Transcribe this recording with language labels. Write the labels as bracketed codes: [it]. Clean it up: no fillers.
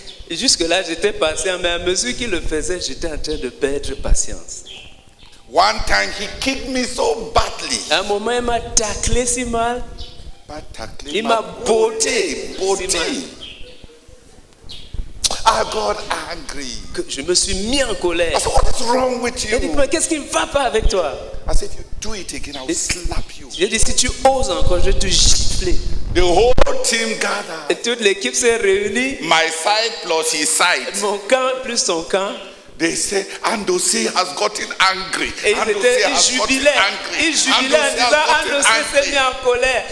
[fr] Et jusque-là, j'étais patient, mais à mesure qu'il le faisait, j'étais en train de perdre patience. [en] One time he kicked me so badly. [fr] À un moment, il m'a taclé si mal. Il m'a botté si mal [en] I got angry. [fr] que je me suis mis en colère. [en] I said, what is wrong with [fr] J'ai dit, [en] you? [fr] mais qu'est-ce qui ne va pas avec toi? [en] I said, if you do it again, I will slap you. [fr] J'ai dit, si tu oses encore, je vais te gifler. [en] The whole team gathered. [fr] Et toute l'équipe s'est réunie. [en] My side plus his side. [fr] Mon camp plus son camp. [en] They say Andosi has gotten angry. [fr] Et ils jubilaient en disant, Andosi s'est mis en colère.